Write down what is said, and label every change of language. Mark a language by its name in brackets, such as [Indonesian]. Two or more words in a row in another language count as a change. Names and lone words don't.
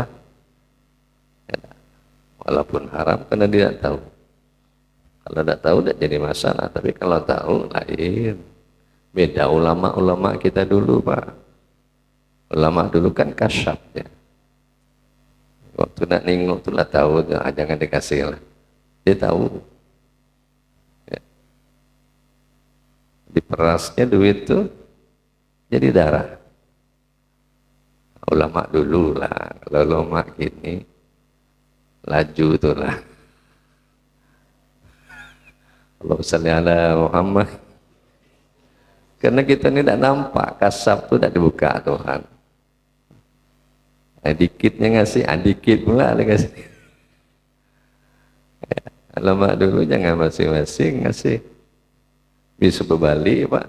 [Indonesian] Ya, walaupun haram karena dia tidak tahu. Kalau tidak tahu tidak jadi masalah, tapi kalau tahu lain. Beda ulama-ulama kita dulu Pak. Ulama dulu kan kasyaf ya. Waktu nak nengok tu lah tahu, jangan dikasih lah. Dia tahu. Ya. Diperasnya duit tu jadi darah. Ulama dulu lah, kalau ulama gini laju tu lah. [Arabic] الله صل على محمد. [Indonesian] Karena kita ini tidak nampak, kasab itu tidak dibuka Tuhan. Dikitnya ngasih, dikit pula dia kasih. Ya, lama dulu jangan masing-masing ngasih. Bisa berbalik Pak.